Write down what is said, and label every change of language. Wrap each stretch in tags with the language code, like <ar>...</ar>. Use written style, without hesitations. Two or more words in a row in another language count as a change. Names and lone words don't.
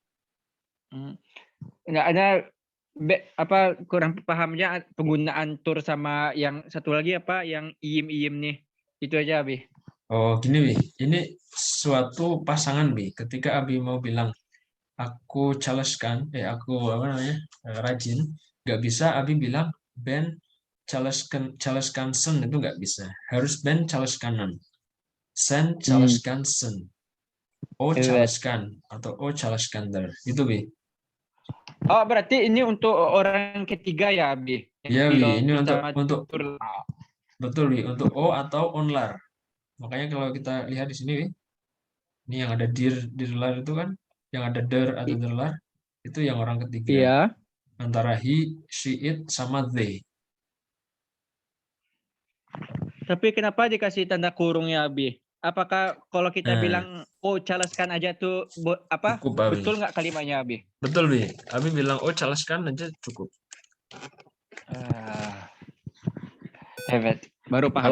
<id>Nggak ada apa kurang pahamnya penggunaan tur sama yang satu lagi apa yang iyim nih itu aja Abi. Oh gini Wi, ini suatu pasangan Wi. Ketika Abi mau bilang aku çalışkan, aku apa namanya rajin, nggak bisa Abi bilang</id> <tr>ben çalışkansın</tr> <id>itu nggak bisa.</id> <tr>Harus ben çalışkanan. Sen çalışkansın. O çalışkan atau o çalışkandır.</tr> <id>Gitu Wi. Oh berarti ini untuk orang ketiga ya Abi? Iya Wi, ini untuk betul Wi, untuk o atau onlar. Makanya kalau kita lihat di sini Wi, ini yang ada dirlar itu kan, yang ada der atau derlar itu yang orang ketiga. Iya. Antara</id> <en>he, she, it</en> <id>sama they. Tapi kenapa dikasih tanda kurungnya Abi? Apakah kalau kita bilang çalışkan aja tuh apa? Cukup, Abi. Betul nggak kalimatnya Abi? Betul Bi. Abi bilang çalışkan aja cukup. Hebat. Baru paham.</id>